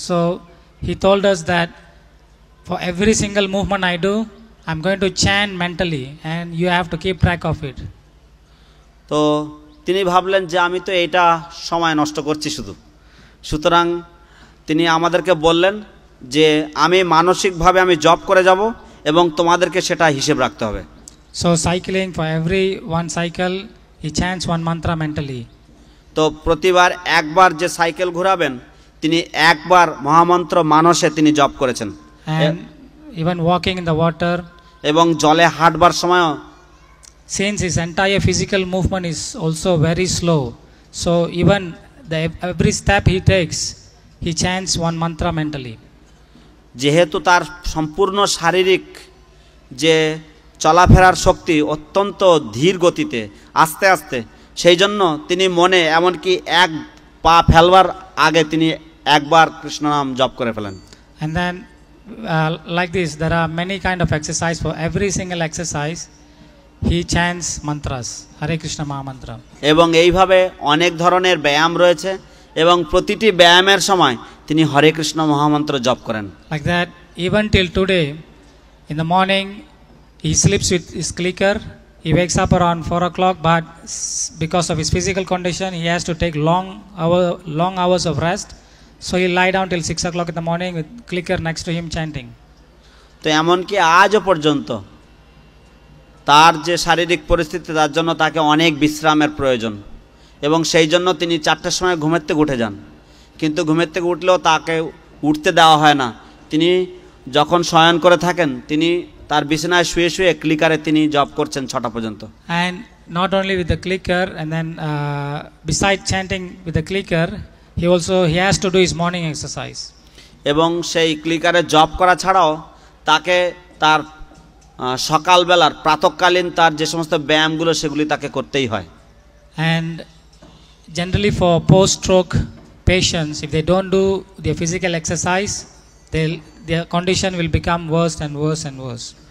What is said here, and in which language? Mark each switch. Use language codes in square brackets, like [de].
[en] So he told us that for every single movement I do, I'm going to chant mentally and you have to keep track of it. [bn] তো তিনি ভাবলেন যে আমি তো এইটা সময় নষ্ট করছি সুতরাং তিনি আমাদেরকে বললেন যে আমি মানসিকভাবে আমি জব করে যাব এবং তোমাদেরকে সেটা হিসেব রাখতে হবে। [en] So cycling, for every one cycle he chants one mantra mentally. [bn] তো প্রতিবার একবার যে সাইকেল ঘোরাবেন তিনি একবার মহামন্ত্র মানসে তিনি জপ করেছেন। [en] And even walking in the water, [bn] এবং জলে হাঁটবার সময়ও, [en] since his entire physical movement is also very slow, So even every step he takes, he chants one mantra mentally. [bn] যেহেতু তার সম্পূর্ণ শারীরিক যে চলাফেরার শক্তি অত্যন্ত ধীর গতিতে আস্তে আস্তে, সেই জন্য তিনি মনে এমনকি এক পা ফেলবার আগে তিনি একবার কৃষ্ণ নাম জপ করে ফেলেন। [en] And then like this, there are many kind of exercise. For every single exercise he chants mantras, Hare Krishna Maha Mantra. [bn] এবং এইভাবে অনেক ধরনের ব্যায়াম রয়েছে এবং প্রতিটি ব্যায়ামের সময় তিনি হরে কৃষ্ণ মহামন্ত্র জপ করেন। [en] Like that, even till today, in the morning he sleeps with his clicker. He wakes up around 4 o'clock, but because of his physical condition he has to take long hours of rest. So he lie down till 6 o'clock in the morning with clicker next to him chanting. [bn] তো এমনকি আজও পর্যন্ত তার যে শারীরিক পরিস্থিতি, তার জন্য তাকে অনেক বিশ্রামের প্রয়োজন এবং সেই জন্য তিনি 4টার সময় ঘুমের থেকে উঠে যান, কিন্তু ঘুমের থেকে উঠলেও তাকে উঠতে দেওয়া হয় না। তিনি যখন শয়ন করে থাকেন তিনি তার বিছানায় শুয়ে শুয়ে ক্লিকারে তিনি জপ করছেন 6টা পর্যন্ত। [en] And not only with the clicker, and then besides chanting with the clicker, he has to do his morning exercise. [bn] এবং সেই ক্লিকারে জপ করা ছাড়াও তাকে তার সকালবেলার প্রাতঃকালীন তার যে সমস্ত ব্যায়ামগুলো সেগুলি তাকে করতেই হয়। [en] And generally for post-stroke patients, if they don't do their physical exercise, their condition will become worse and worse and worse.